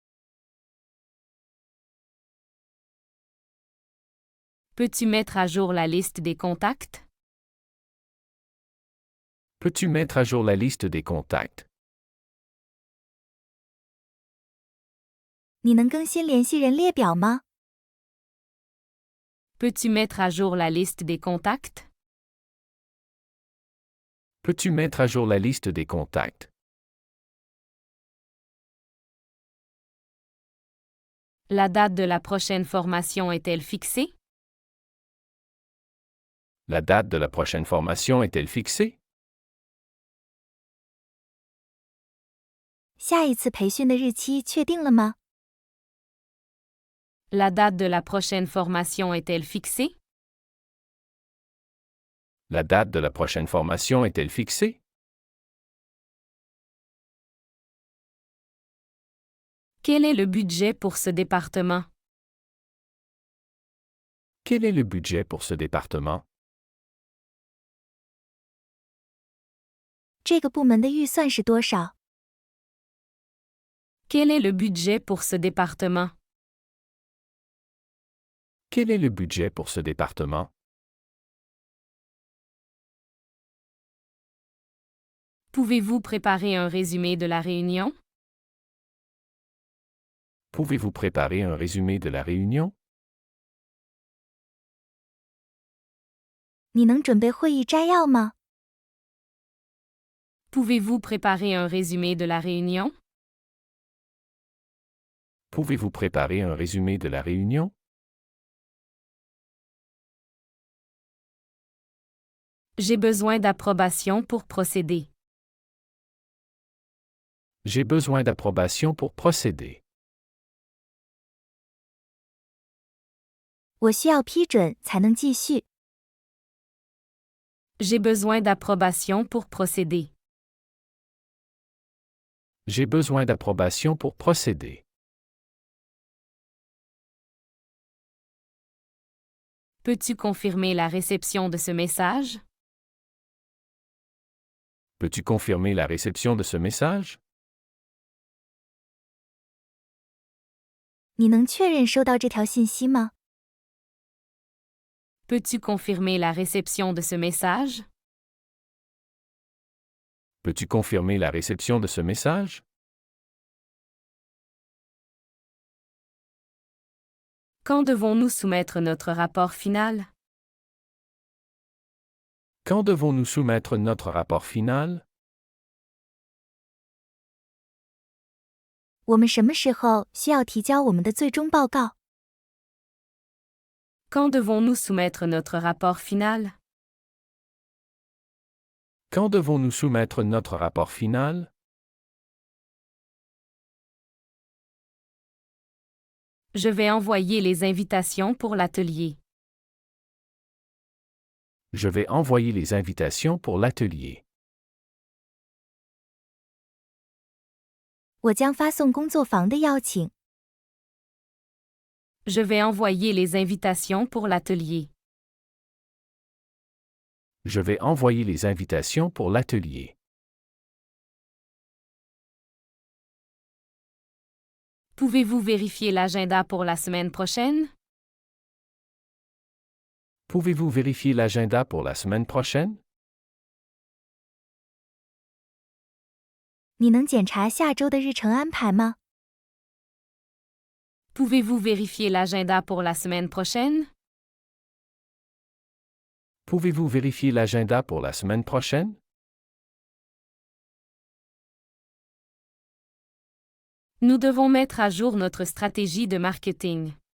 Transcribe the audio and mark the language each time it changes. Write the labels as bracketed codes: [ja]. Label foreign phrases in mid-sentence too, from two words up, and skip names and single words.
[fr] Peux-tu mettre à jour la liste des contacts? Peux-tu mettre à jour la liste des contacts? [zh] 你能更新联系人列表吗？ [fr] Peux-tu mettre à jour la liste des contacts? Peux-tu mettre à jour la liste des contacts? La date de la prochaine formation est-elle fixée? La date de la prochaine formation est-elle fixée? [zh] 下一次培训的日期确定了吗？ [fr] La date de la prochaine formation est-elle fixée? La date de la prochaine formation est-elle fixée? Quel est le budget pour ce département? Quel est le budget pour ce département? [zh] 这个部门的预算是多少？ [fr] Quel est le budget pour ce département? Quel est le budget pour ce département? Pouvez-vous préparer un résumé de la réunion? Pouvez-vous préparer un résumé de la réunion? [zh] 你能准备会议摘要吗？ [fr] Pouvez-vous préparer un résumé de la réunion? Pouvez-vous préparer un résumé de la réunion? J'ai besoin d'approbation pour procéder. J'ai besoin d'approbation pour procéder. [zh] 我需要批准才能继续。 [fr] J'ai besoin d'approbation pour procéder. J'ai besoin d'approbation pour procéder. Peux-tu confirmer la réception de ce message? Peux-tu confirmer la réception de ce message? [zh] 你能确认收到这条信息吗？ [fr] Peux-tu confirmer la réception de ce message? Peux-tu confirmer la réception de ce message? Quand devons-nous soumettre notre rapport final? Quand devons-nous soumettre notre rapport final? [zh] 我们什么时候需要提交我们的最终报告？ [fr] Quand devons-nous soumettre notre rapport final? Quand devons-nous soumettre notre rapport final? Je vais envoyer les invitations pour l'atelier. Je vais envoyer les invitations pour l'atelier. [zh] 我将发送工作坊的邀请。 [fr] Je vais envoyer les invitations pour l'atelier. Je vais envoyer les invitations pour l'atelier. Pouvez-vous vérifier l'agenda pour la semaine prochaine? Pouvez-vous vérifier l'agenda pour la semaine prochaine? [zh] 你能检查下周的日程安排吗？ [fr] Pouvez-vous vérifier l'agenda pour la semaine prochaine? Pouvez-vous vérifier l'agenda pour la semaine prochaine? Nous devons mettre à jour notre stratégie de marketing.